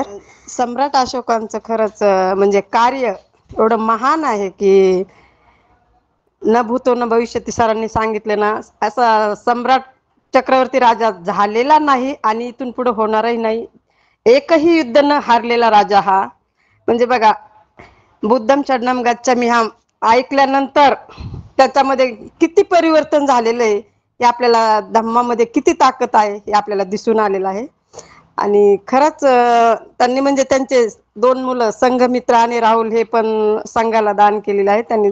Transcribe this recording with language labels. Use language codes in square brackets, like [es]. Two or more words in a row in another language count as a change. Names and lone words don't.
[mr] सम्राट अशोकांचं खरंच म्हणजे कार्य एवढं महान आहे की [sa] न भूतो न भविष्यती. [mr] सरांनी सांगितलं ना, असा सम्राट चक्रवर्ती राजा झालेला नाही आणि इथून पुढे होणारही नाही. एकही युद्ध न हारलेला राजा हा. म्हणजे बघा, [pi] बुद्धम चरणम गच्छामि [mr] हम ऐकल्यानंतर त्याच्यामध्ये किती परिवर्तन झालेलं आहे हे आपल्याला, धम्मामध्ये किती ताकद आहे हे आपल्याला दिसून आलेलं आहे. आणि खरंच त्यांनी म्हणजे त्यांचे 2 मुलं संघमित्र आणि राहुल हे पण संघाला दान केलेलं आहे त्यांनी.